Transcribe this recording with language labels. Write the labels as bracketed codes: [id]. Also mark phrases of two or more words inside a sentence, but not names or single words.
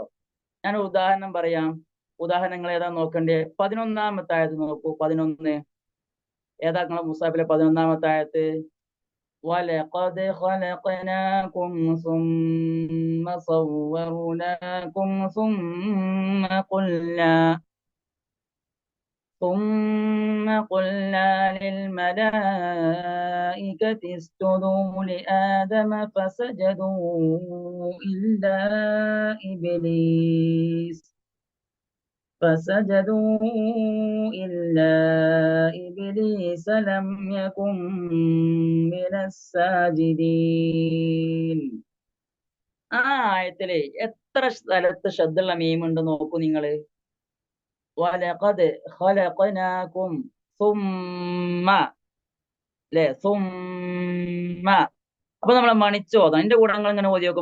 [ml] ഞാൻ ഉദാഹരണം പറയാം. ഉദാഹരണങ്ങൾ ഏതാ നോക്കണ്ടേ? 11ാമത്തെ ആയത്ത് നോക്കൂ. 11 ഏതാ നിങ്ങളെ മുസാഫിലെ 11ാമത്തെ ആയത്ത്? [ar] ولقد خلقناكم ثم صورناكم ثم قلنا للملائكة اسجدوا لآدم فسجدوا إلا إبليس لم يكن من الساجدين. [ml] ആ ആയത്തിലെ എത്ര സ്ഥലത്ത് ഷദ്ദുള്ള മീമുണ്ട് നോക്കൂ നിങ്ങള്. [ar] ولقد خلقناكم ثم, അല്ലെ? [ml] സുമ്മ. അപ്പൊ നമ്മളെ മണിച്ചു ഓതാം. എന്റെ കൂടെ നിങ്ങൾ ഇങ്ങനെ ഓതി നോക്കൂ.